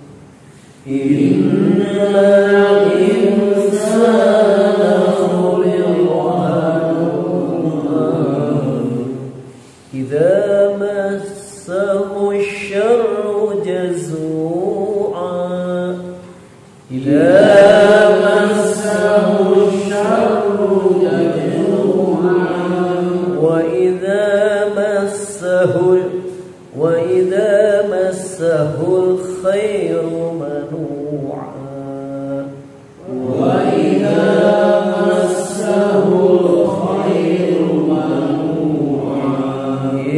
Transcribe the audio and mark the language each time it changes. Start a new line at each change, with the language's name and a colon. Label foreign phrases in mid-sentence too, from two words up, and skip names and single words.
Arabic: إن الإنسان خلق هلوعا. إذا مسه الشر جزوعا. إذا مسه الشر جزوعا. وإذا مسه الخير منوعا. وإذا مسه الخير منوعا.